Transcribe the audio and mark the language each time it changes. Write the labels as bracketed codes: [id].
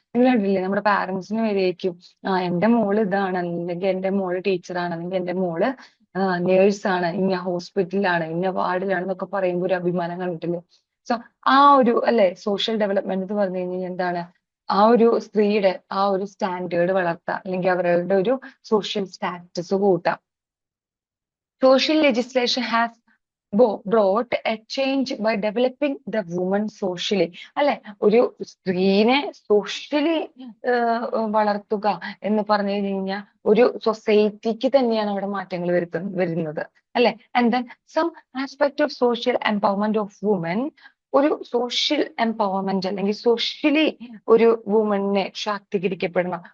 [ml] നിങ്ങൾ കണ്ടില്ലേ, നമ്മുടെ പാരന്റ്സിന് വരെയൊക്കും എന്റെ മോള് ഇതാണ്, അല്ലെങ്കിൽ എന്റെ മോള് ടീച്ചറാണ്, അല്ലെങ്കിൽ എന്റെ മോള് നേഴ്സാണ്, ഇന്ന ഹോസ്പിറ്റലിലാണ്, ഇന്ന വാർഡിലാണ് എന്നൊക്കെ പറയുമ്പോൾ ഒരു അഭിമാനം കണ്ടിട്ടില്ലേ. സോ ആ ഒരു അല്ലെ, സോഷ്യൽ ഡെവലപ്മെന്റ് എന്ന് പറഞ്ഞു കഴിഞ്ഞാൽ എന്താണ്, ആ ഒരു സ്ത്രീയുടെ ആ ഒരു സ്റ്റാൻഡേർഡ് വളർത്താം, അല്ലെങ്കിൽ അവരുടെ ഒരു സോഷ്യൽ സ്റ്റാറ്റസ് കൂട്ടാം. [en] Social legislation has brought a change by developing the woman socially. [ml] അല്ലെ, ഒരു സ്ത്രീനെ സോഷ്യലി വളർത്തുക എന്ന് പറഞ്ഞു കഴിഞ്ഞാൽ ഒരു സൊസൈറ്റിക്ക് തന്നെയാണ് അവിടെ മാറ്റങ്ങൾ വരുന്നത് അല്ലെ. [en] and then some aspect of social empowerment of woman, [ml] ഒരു സോഷ്യൽ എംപവർമെന്റ് അല്ലെങ്കിൽ സോഷ്യലി ഒരു വുമനെ ശാക്തീകരിക്കപ്പെടണം.